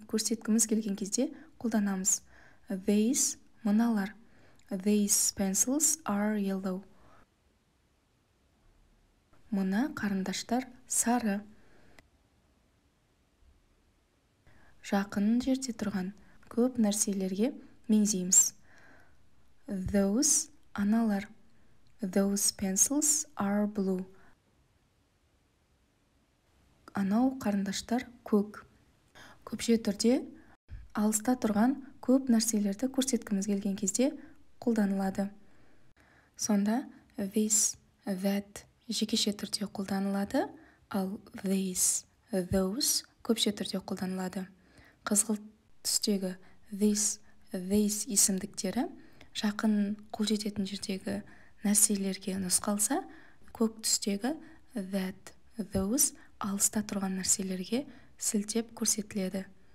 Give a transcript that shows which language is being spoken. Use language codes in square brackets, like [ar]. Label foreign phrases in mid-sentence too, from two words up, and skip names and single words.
[kk] көрсеткіміз келген кезде қолданамыз. These мыналар. [en] These pencils are yellow. [kk] Мына қарындаштар сары. Жақын жерде тұрған көп нәрселерге меңзейміз. [en] Those аналар. Those pencils are blue. [kk] Анау қарындаштар көк. Көпше түрде алыста тұрған көп нәрселерді көрсеткіміз келген кезде қолданылады. Сонда [en] this, that [kk] жекеше түрде қолданылады, ал [en] these, those [kk] көпше түрде қолданылады. Қызғылт түстегі [en] this, these [kk] есімдіктері жақын қол жететін жердегі нәрселерге нұсқалса, көк түстегі [en] that, those [kk] алыста тұрған нәрселерге сілтеп көрсетіледі.